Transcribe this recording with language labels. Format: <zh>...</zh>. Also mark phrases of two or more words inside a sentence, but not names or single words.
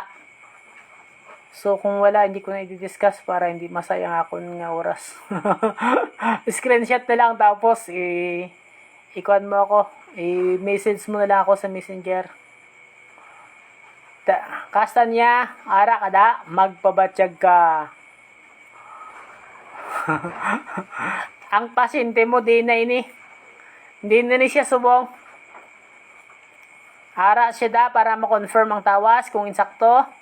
<tl>So kung wala, hindi ko na i-discuss para hindi masayang ako ng oras. Screenshot na lang tapos ikuan mo ako, i-message mo na lang ako sa Messenger.</tl> <hil>Kastanya, ara kada, magpabatsyag ka. Ang pasyente mo di na ini. Hindi na ni siya subong. Ara siya da para ma-confirm ang tawas kung insakto.</hil>